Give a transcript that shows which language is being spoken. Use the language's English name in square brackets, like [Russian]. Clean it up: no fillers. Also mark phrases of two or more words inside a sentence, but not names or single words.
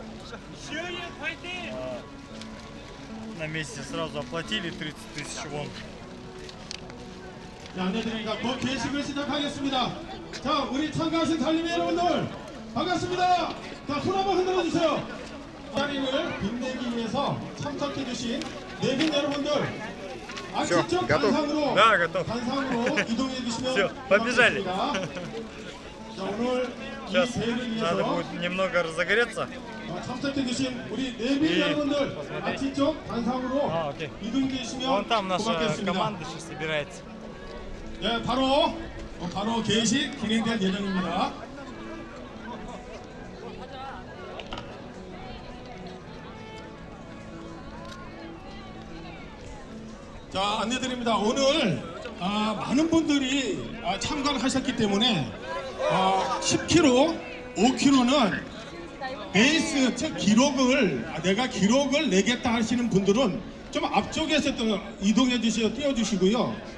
[Russian] На месте сразу оплатили 30 тысяч вон. [Korean] 네, 안내드립니다. 곧 개식을 시작하겠습니다. 자, 우리 참가하신 달림이 여러분들 반갑습니다. 자, 손 한번 흔들어 주세요. 달림을 빛내기 위해서 참석해주신 내빈 여러분들 아침적 단상으로 [Russian] Да, готов. [Korean] 단상으로 이동해 주시면 [Russian] Всё, побежали. [Korean] 고맙겠습니다. 자, 오늘 [Russian] Сейчас [Korean] 이 대회를 [Russian] надо [Korean] 위해서 [Russian] будет немного разогреться. [Korean] 참석해주신 우리 내빈 여러분들 아침적 단상으로 오케이. 이동해 주시면 [Russian] Вон там наша [Korean] 고맙겠습니다. [Russian] команда сейчас собирается. [Korean] 네, 바로 개식 진행될 예정입니다. 자, 안내드립니다. 오늘 많은 분들이 참가를 하셨기 때문에 10km, 5km는 베이스 즉 기록을 내가 기록을 내겠다 하시는 분들은 좀 앞쪽에서 또 이동해 주시고 띄워 주시고요.